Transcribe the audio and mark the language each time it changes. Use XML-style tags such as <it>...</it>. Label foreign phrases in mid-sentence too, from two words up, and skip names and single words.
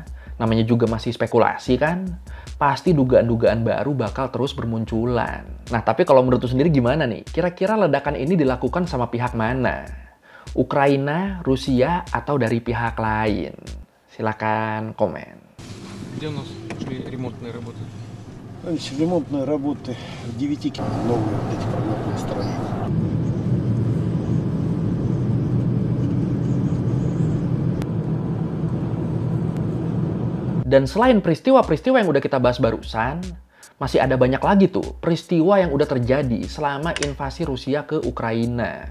<id>Namanya juga masih spekulasi kan. Pasti dugaan-dugaan baru bakal terus bermunculan. Nah tapi kalau menurut lu sendiri gimana nih? Kira-kira ledakan ini dilakukan sama pihak mana? Ukraina, Rusia, atau dari pihak lain? Silakan komen.</id> <ru>Где у нас шли ремонтные работы? Ремонтные работы в 9 километрах новые вот эти программные строения.</ru> <id>Dan selain peristiwa-peristiwa yang udah kita bahas barusan, masih ada banyak lagi tuh peristiwa yang udah terjadi selama invasi Rusia ke Ukraina.</id>